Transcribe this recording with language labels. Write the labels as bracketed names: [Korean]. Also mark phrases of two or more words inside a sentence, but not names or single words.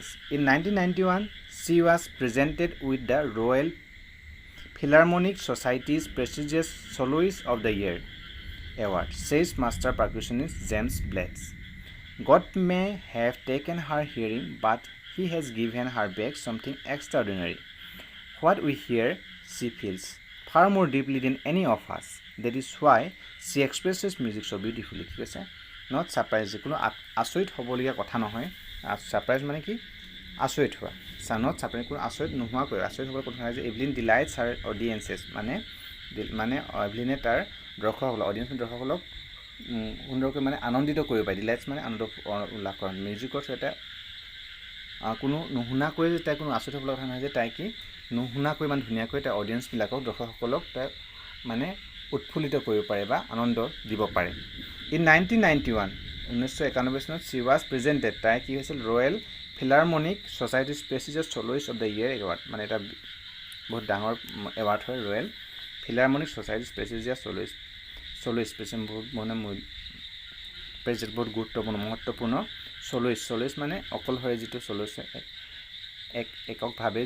[English] In 1991, she was presented with the Royal Philharmonic Society's prestigious Soloist of the Year award, says master percussionist James Blades. God may have taken her hearing, but he has given her back something extraordinary. What we hear, she feels far more deeply than any of us. That is why she expresses music so beautifully. [Assamese] ঠিক আছে [English] not surprise [Assamese] কোনো আচৰিত হ'বলগীয়া কথা নহয় সাৰপ্ৰাইজ মানে কি আচৰিত হোৱা [English] not surprise [Assamese] কোনো আচৰিত নোহোৱাকৈ আচৰিত হ'বৰ কথা নহয় যে [English] Evelyn delights her audiences [Assamese] মানে এভলিনে তাৰ দৰ্শকসকলক সুন্দৰকৈ মানে আনন্দিত কৰিব পাৰে ডিলাইটছ মানে আনন্দ উল্লাস কৰা মিউজিকৰ এটা কোনো নুশুনাকৈ যে তাই কোনো আচৰিত হ'বলৈ কথা নহয় যে তাই কি নুশুনাকৈ ইমান ধুনীয়াকৈ তাই অডিয়েন্সবিলাকক দৰ্শকসকলক তাই মানে উৎফুল্লিত কৰিব পাৰে বা আনন্দ দিব পাৰে ইন 1991 1991 চনত [English] she was presented [Assamese] তাই কি হৈছিল [English] Royal Philharmonic Society's prestigious Soloist of the Year award [Assamese] মানে এটা বহুত ডাঙৰ এৱাৰ্ড হয় [English] Royal Philharmonic Society's prestigious soloist [Assamese] বহুত মানে বহুত গুৰুত্বপূৰ্ণ মহত্বপূৰ্ণ ছ'লোইষ্ট মানে অকলশৰে যিটো ছ'লোইষ্ট এককভাৱে